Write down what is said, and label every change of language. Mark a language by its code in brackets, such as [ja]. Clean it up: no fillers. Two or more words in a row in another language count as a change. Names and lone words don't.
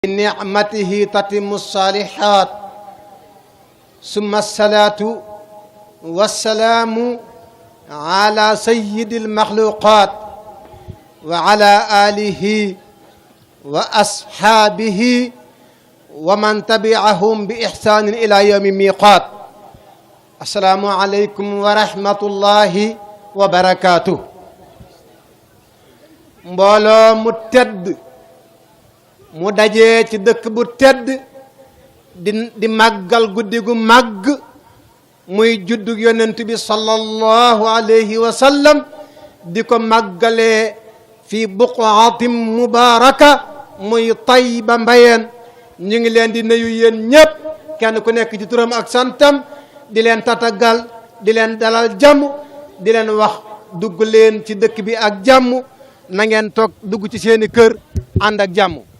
[ar] بنعمته تتم الصالحات ثم الصلاة والسلام على سيد المخلوقات وعلى آله وأصحابه ومن تبعهم بإحسان إلى يوم الميقات السلام عليكم ورحمة الله وبركاته [wo] mbooloo mu tedd mu dajee ci dëkk bu tedd di màggal guddi gu màgg muy juddug yonent bi [ar] صلى الله عليه وسلم [wo] di ko màggalee fi [ar] بقعة مباركة [wo] muy Tayba Mbayeen ñu ngi leen di nuyu yéen ñépp kenn ku nekk ci turam ak santam di leen tatagal di leen dalal jàmm di leen wax dugg leen ci dëkk bi ak jàmm na ngeen toog dugg ci seeni kër ànd ak jàmm